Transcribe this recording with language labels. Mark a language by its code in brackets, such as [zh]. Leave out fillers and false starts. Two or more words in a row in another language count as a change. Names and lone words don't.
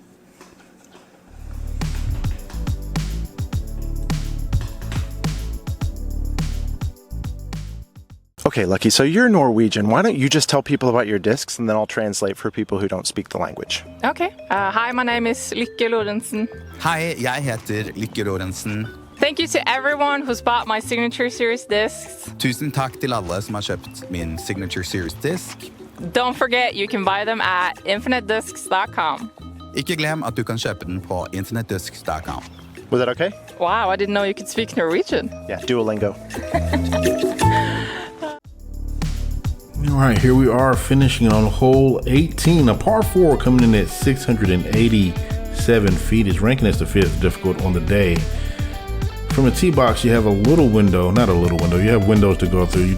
[en] Okay, Lucky, so you're Norwegian. Why don't you just tell people about your discs and then I'll translate for people who don't speak the language. Okay. Hi, my name is Lykke Lorentzen. [no] Hei, jeg heter Lykke Lorentzen. [en] Thank you to everyone who's bought my Signature Series discs. [no] Tusen takk til alle som har kjøpt min Signature Series disk. [en] Don't forget, you can buy them at infinitediscs.com. [no] Ikke glem at du kan kjøpe den på infinitediscs.com. [en] Was that okay? Wow, I didn't know you could speak Norwegian. Yeah, Duolingo. All right, here we are finishing on hole 18, a par 4 coming in at 687 feet. Is ranking as the 5th difficult on the day. From a tee box, you have a little window, not a little window, you have windows to go through.